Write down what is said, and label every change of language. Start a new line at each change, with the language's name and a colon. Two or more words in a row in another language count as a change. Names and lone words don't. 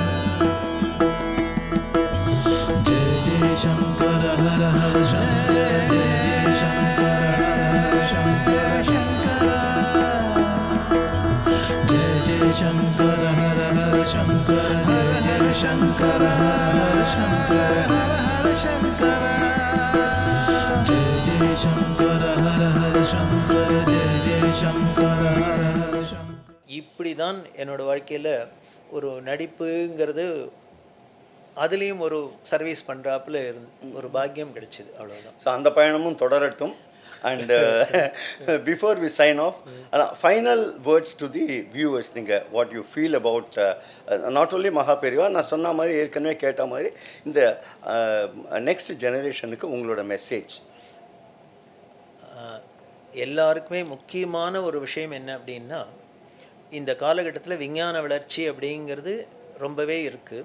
Sanskrit: जय जय शङ्कर हर हर शङ्कर जय जय शङ्कर हर हर शङ्कर जय जय शङ्कर हर हर शङ्कर जय जय शङ्कर हर हर शङ्कर जय जय शङ्कर हर हर शङ्कर जय जय शङ्कर हर हर शङ्कर
Tamil: இப்படி தான் என்னோட வாழ்க்கையில் ஒரு நடிப்புங்கிறது அதுலேயும் ஒரு சர்வீஸ் பண்ணுறாப்புல ஒரு பாக்கியம் கிடைச்சிது, அவ்வளோதான். ஸோ அந்த பயணமும் தொடரட்டும்.
English: and before we sign off, final words to the viewers,
Tamil: நீங்கள்
English: what you feel about not only
Tamil: மகாபெரிவா, நான் சொன்ன மாதிரி ஏற்கனவே கேட்ட மாதிரி இந்த
English: next generation
Tamil: உங்களோட மெசேஜ். எல்லாருக்குமே முக்கியமான ஒரு விஷயம் என்ன அப்படின்னா, இந்த காலகட்டத்தில் விஞ்ஞான வளர்ச்சி அப்படிங்கிறது ரொம்பவே இருக்குது.